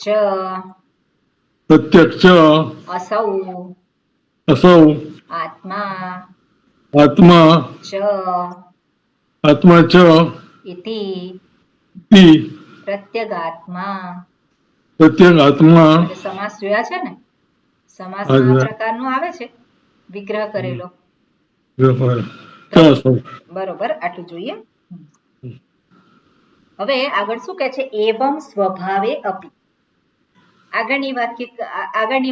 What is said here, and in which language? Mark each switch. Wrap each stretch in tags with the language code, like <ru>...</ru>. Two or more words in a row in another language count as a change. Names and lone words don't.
<sa>प्रत्यक्ष असौ असौ आत्मा आत्मा च आत्मा च इति इति प्रत्यगात्मा प्रत्यग आत्मा</sa> <gu>સમાસ જોયા છે ને સમાસ હા, આ જોયા. પ્રકારનું આવે છે વિગ્રહ કરેલો બરોબર આટલું જોઈએ હવે આગળ શું કહે છે</gu> <sa>एवं स्वभावे अपि</sa> <gu>આગળની</gu>